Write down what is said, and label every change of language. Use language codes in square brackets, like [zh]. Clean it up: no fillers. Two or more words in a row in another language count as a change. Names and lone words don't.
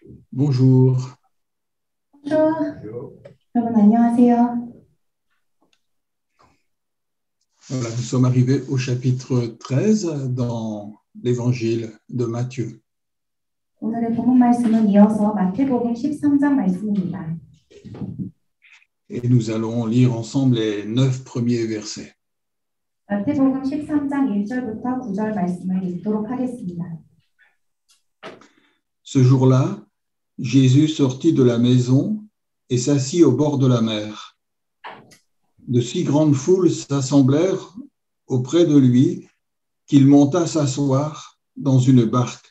[fr] Bonjour. Bonjour. [ko] 여러분 안녕하세요. [fr] Voilà, nous sommes arrivés au chapitre 13 dans l'évangile de Matthieu. [ko] 오늘의 본문 말씀은 이어서 마태복음 13장 말씀입니다. [fr] Et nous allons lire ensemble les 9 premiers versets. [ko] 마태복음 13장 1절부터 9절 말씀을 읽도록 하겠습니다. [fr] Ce jour-là, Jésus sortit de la maison et s'assit au bord de la mer. De si grandes foules s'assemblèrent auprès de lui qu'il monta s'asseoir dans une barque.